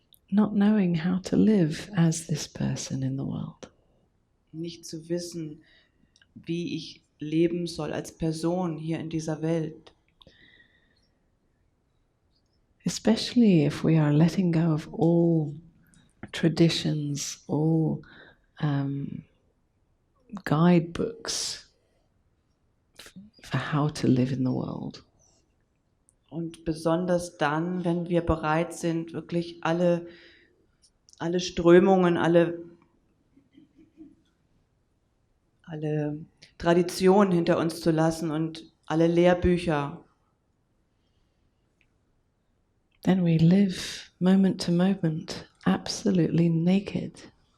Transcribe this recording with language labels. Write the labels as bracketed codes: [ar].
[en] Not knowing how to live as this person in the world. [de] Nicht zu wissen, wie ich leben soll als Person hier in dieser Welt. [en] Especially if we are letting go of all traditions, all guidebooks for how to live in the world. [de] Und besonders dann, wenn wir bereit sind, wirklich alle Strömungen, alle Traditionen hinter uns zu lassen und alle Lehrbücher. [en] Then we live moment to moment absolutely naked.